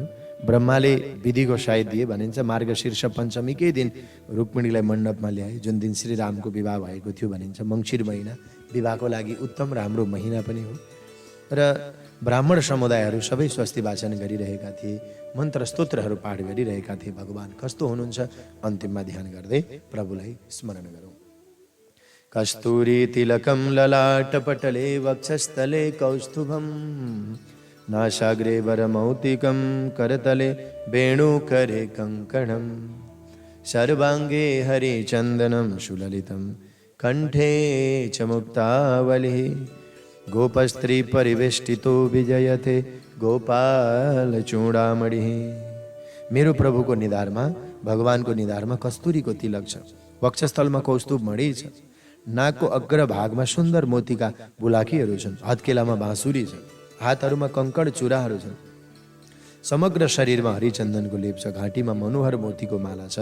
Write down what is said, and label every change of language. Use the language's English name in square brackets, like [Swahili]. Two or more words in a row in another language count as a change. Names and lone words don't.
[Nepali] ब्रह्माले विधिको साइत दिए भनिन्छ। मार्गशीर्ष पञ्चमीकै दिन रुक्मिणीलाई मण्डपमा ल्याए, जुन दिन श्रीरामको विवाह भएको थियो भनिन्छ। मङ्सिर महिना विवाहको लागि उत्तम राम्रो महिना पनि हो। र ब्राह्मण समुदायहरू सबै स्वस्ति वाचन गरिरहेका थिए, मन्त्र स्तोत्रहरू पाठ गरिरहेका थिए। भगवान कस्तो हुनुहुन्छ, अन्तिममा ध्यान गर्दै प्रभुलाई स्मरण गरौँ। [Sanskrit] कस्तूरी तिलकम ललाटपटले वक्षस्थले कौस्तुभम नासाग्रे वरमौक्तिकं करतले वेणुकरे कङ्कणं सर्वाङ्गे हरिचन्दनं सुललितं कण्ठे च मुक्तावलिः गोपस्त्री परिवेष्टितो विजयते गोपालचूडामणिः। [Nepali] मेरो प्रभुको निधारमा, भगवानको निधारमा कस्तुरीको तिलक छ, वक्षस्थलमा कौस्तुभ मणि छ, नाकको अग्रभागमा सुन्दर मोतीका बुलाकीहरू छन्, हत्केलामा बाँसुरी छ, हातहरूमा कङ्कण चुराहरू छन्, समग्र शरीरमा हरिचन्दनको लेप छ, घाँटीमा मनोहर मोतीको माला छ।